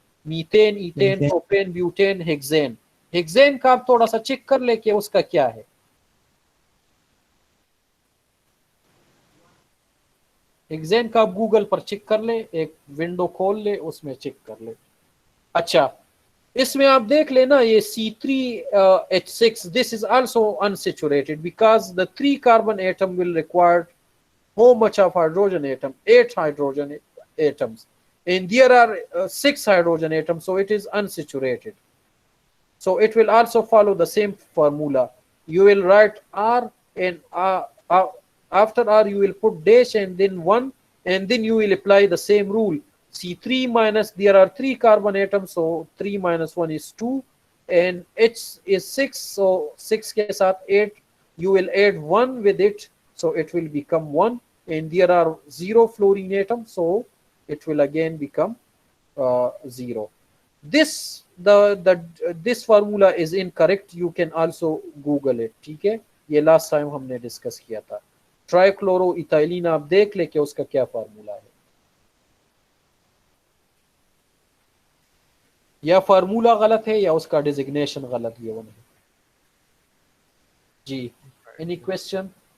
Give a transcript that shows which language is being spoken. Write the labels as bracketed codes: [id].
[hi] Methane, ethane, pentane propane, butane, hexane. Hexane का आप थोड़ा सा चेक कर ले कि उसका क्या है। हेक्सेन का आप गूगल पर चेक कर ले, एक विंडो खोल ले, उसमें चेक कर ले। अच्छा, इसमें आप देख लेना ये [en] C3H6, this is also unsaturated because the 3 carbon atom will require how much of hydrogen atom? 8 hydrogen atoms, and there are 6 hydrogen atoms, so it is unsaturated. So it will also follow the same formula. You will write R, and after R you will put dash and then 1, and then you will apply the same rule. C3 minus, there are 3 carbon atoms, so 3 minus 1 is 2, and H is 6, so 6 [hi] ke saath [en] 8, you will add 1 with it, so it will become 1, and there are 0 fluorine atoms, so it will again become 0. This formula is incorrect, you can also google it, [hi] ठीक है। ये last time हमने discuss किया था। Trichloro ethylene आप देख ले कि उसका क्या फार्मूला है, या फार्मूला गलत है या उसका डिजिग्नेशन गलत, ये वो नहीं। [en] जी, any question?